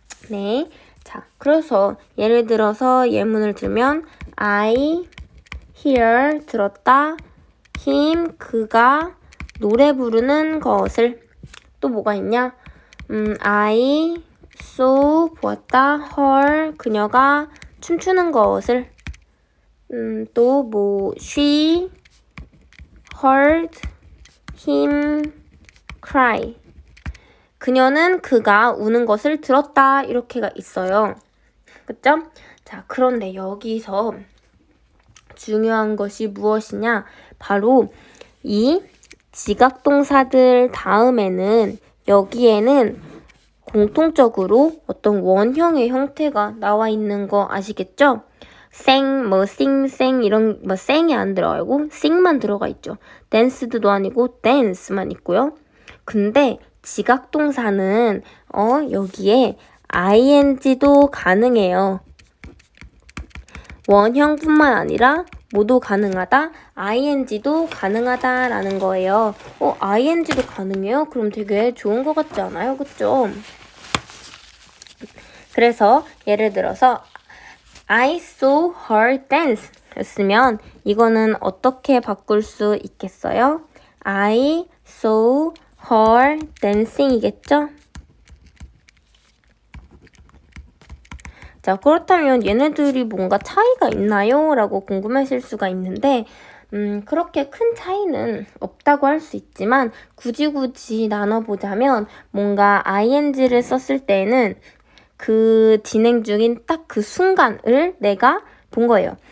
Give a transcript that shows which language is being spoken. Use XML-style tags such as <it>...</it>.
<ko>네, 자, 그래서 예를 들어서 예문을 들면</ko> <en>I hear,</en> <ko>들었다, him, 그가 노래 부르는 것을. 또 뭐가 있냐?</ko> <en>I saw,</en> <ko>보았다, her, 그녀가 춤추는 것을. 또 뭐</ko> <en>she heard him cry.</en> <ko>그녀는 그가 우는 것을 들었다. 이렇게가 있어요. 그쵸? 자, 그런데 여기서 중요한 것이 무엇이냐? 바로 이 지각동사들 다음에는 여기에는 공통적으로 어떤 원형의 형태가 나와 있는 거 아시겠죠? 생, 뭐 싱생 이런 뭐 생이 안 들어가고 sing만 들어가 있죠. dance도 아니고 dance만 있고요. 근데 지각동사는 여기에 ing도 가능해요. 원형뿐만 아니라 모두 가능하다, ing도 가능하다라는 거예요. ing도 가능해요? 그럼 되게 좋은 것 같지 않아요? 그쵸? 그래서 예를 들어서</ko> <en>I saw her dance</en> <ko>였으면 이거는 어떻게 바꿀 수 있겠어요?</ko> <en>I saw her dancing</en> <ko>이겠죠? 자, 그렇다면 얘네들이 뭔가 차이가 있나요? 라고 궁금하실 수가 있는데 그렇게 큰 차이는 없다고 할 수 있지만 굳이 나눠보자면 뭔가 ing를 썼을 때는 그 진행 중인 딱 그 순간을 내가 본 거예요.</ko>